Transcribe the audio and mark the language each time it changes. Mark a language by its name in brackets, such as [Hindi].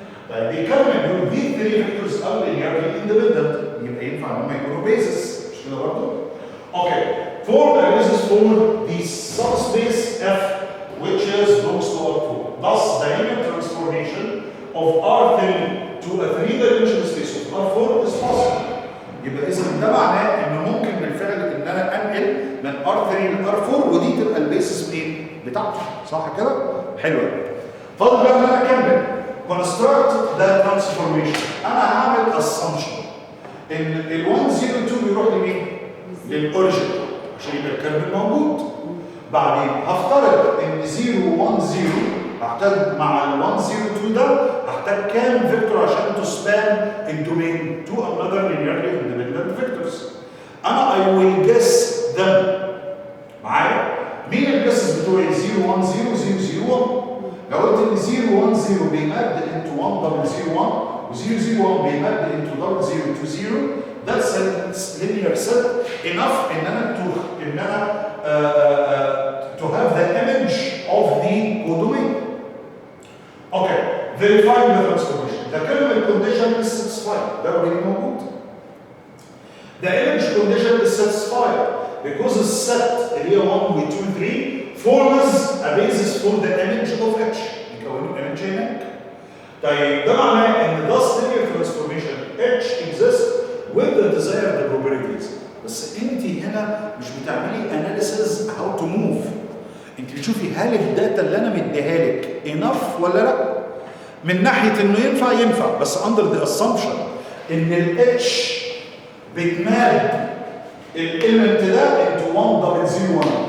[Arabic] طيب بيكمل يقول دي 3 فيكتورز ار لينيرلي اندبندنت يبقى ينفع ان هم يكونوا بيزس مش كده برضه؟ اوكي [English] form a basis for the subspace F which is belongs to R4. Thus the linear transformation of R3 to a 3-dimensional space of R4 is possible. [Arabic] يبقى اذا ده معناه ان ممكن بالفعل ان انا انقل من R3 ل R4 ودي تبقى البيسس مين؟ بتاعته صح كده؟ حلو قوي. فاضل بقى ان انا اكمل [English] construct that transformation. [Arabic] انا هعمل assumption ان ال 102 بيروح لمين؟ للاوريجن عشان يبقى الكيرنل موجود. بعدين هفترض ان 010 هحتاج مع ال 102 ده هحتاج كام فيكتور عشان تو سبان الدومين [English] to another linearly independent vectors. انا I will guess them. [Arabic] معايا؟ مين الجسس بتوعي [English] 010 001؟ [Arabic] لو قلت ان [English] 010 بيمد into 1001 و 001 بيمد into 0020 that's a linear set enough ان انا to have the image of the codomain. Okay, verifying the transformation. The kernel condition is satisfied. [Arabic] ده already موجود. [English] The image condition is satisfied because the set [Arabic] اللي هي [English] 1 و 2 3 forms a basis for the image of H. [Arabic] يكونوا image هناك. طيب ده معناه ان [English] thus linear transformation H exists with the desired properties. [Arabic] بس انت هنا مش بتعملي analysis how to move. انت بتشوفي هل الداتا اللي انا مديها لك enough ولا لا؟ من ناحيه انه ينفع بس [English] under the assumption [Arabic] ان ال H بتمال الاليمنت ده into 1001.